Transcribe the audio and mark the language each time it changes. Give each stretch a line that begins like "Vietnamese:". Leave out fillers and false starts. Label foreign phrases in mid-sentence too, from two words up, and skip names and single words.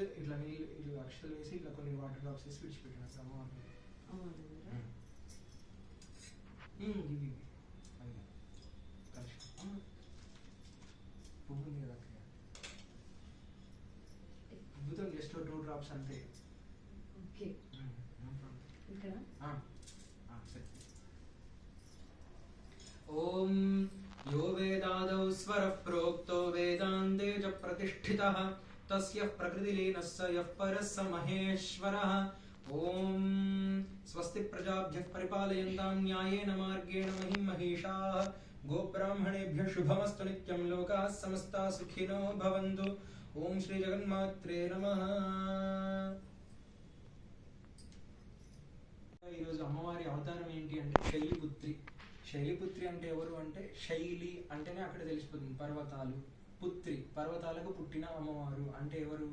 Telugu: ఇట్లా నీళ్ళు అక్షతలు వేసి ఇట్లా కొన్ని
English: water drops
Telugu: వేసి విడిచిపెట్టిన ఇవి పువ్వు ఉంది కదా పువ్వుతో
English: just 2 drops
Telugu: అంతే.
Sanskrit: ఓం యో వేదాదౌ స్వరః ప్రోక్తో వేదాంతే చ ప్రతిష్ఠితః తస్య ప్రకృతిలీనస్య యః పరః స మహేశ్వరః. ఓం స్వస్తి ప్రజాభ్యః పరిపాలయంతాం న్యాయేన మార్గేణ మహిం మహిషాః. గోబ్రాహ్మణేభ్యః శుభమస్తు నిత్యం. లోకాః సమస్తాః సుఖినో భవంతు. ఓం శ్రీ జగన్మాత్రే నమః.
Telugu: ఈరోజు అమ్మవారి అవతారం ఏంటి అంటే శైలిపుత్రి. శైలిపుత్రి అంటే ఎవరు అంటే శైలి అంటేనే అక్కడ తెలిసిపోతుంది పర్వతాలు. పుత్రి పర్వతాలకు పుట్టిన అమ్మవారు అంటే ఎవరు?